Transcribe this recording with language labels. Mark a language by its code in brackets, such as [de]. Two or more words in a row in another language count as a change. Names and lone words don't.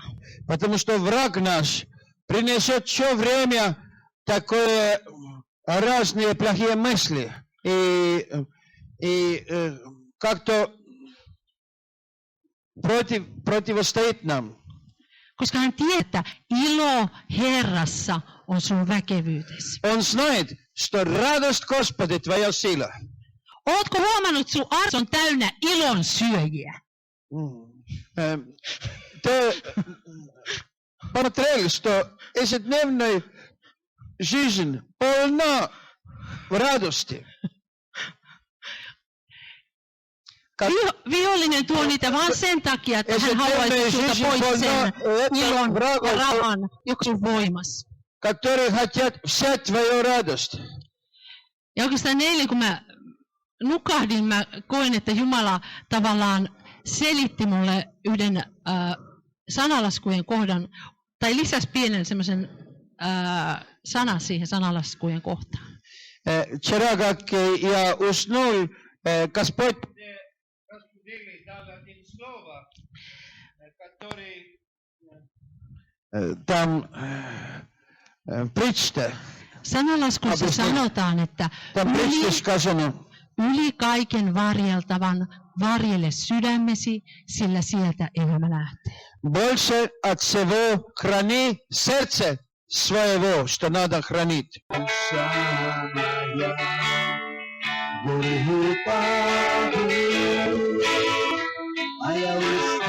[ru] Потому что враг наш принесет все время такое разные плохие мысли и как-то противостоит нам. [fi] Koska hän tietää, että ilo Herrassa on sun väkevyytesi. [ru] Он знает, что радость Господи твоя сила. [fi] Ootko huomannut, että sun arki on täynnä ilon syöjiä? [ru] Ты посмотрел, что ежедневная жизнь полна радости. [fi] Vihollinen tuo niitä vaan sen takia, että hän haluaisi sulta pois sen ilon ja rahan, joka sun voimassa. [ru] Которые хотят взять твою радость. [fi] Ja oikeastaan eilen, kun mä nukahdin, mä koin, että Jumala tavallaan selitti mulle yhden sanalaskujen kohdan, tai lisäsi pienen semmoisen sanan siihen sanalaskujen kohtaan. [ru] Вчера, как я уснул, Господь разбудили, дал один слово, который там притча. [fi] Sanalaskussa sanotaan, että [ru] Там притча сказано. [fi] Yli kaiken varjeltavan varjele sydämesi, sillä sieltä elämä lähtee. [ru] Больше от всего храни сердце своего, что надо хранить. Ayaw